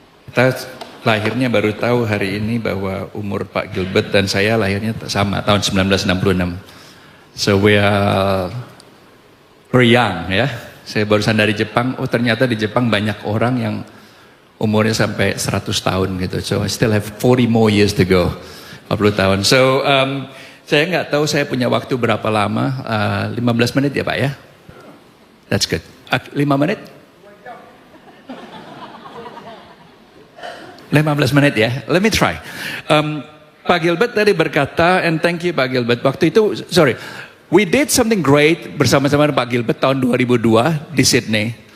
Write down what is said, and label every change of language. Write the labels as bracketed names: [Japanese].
[Indonesian] Kita lahirnya baru tahu hari ini bahwa umur Pak Gilbert dan saya lahirnya sama, tahun 1966. [English] So we are very young ya. [Indonesian] Saya barusan dari Jepang, oh ternyata di Jepang banyak orang yang umurnya sampai 100 tahun gitu. [English] So I still have 40 more years to go, [Indonesian] 40 tahun. So saya nggak tahu saya punya waktu berapa lama, 15 menit ya Pak ya? [English] That's good. [Indonesian] 5 menit? 15 menit ya, [English] let me try. Pak Gilbert [Indonesian] tadi berkata, [English] and thank you Pak Gilbert, [Indonesian] waktu itu, [English] we did something great [Indonesian] bersama-sama Pak Gilbert tahun 2002 di Sydney.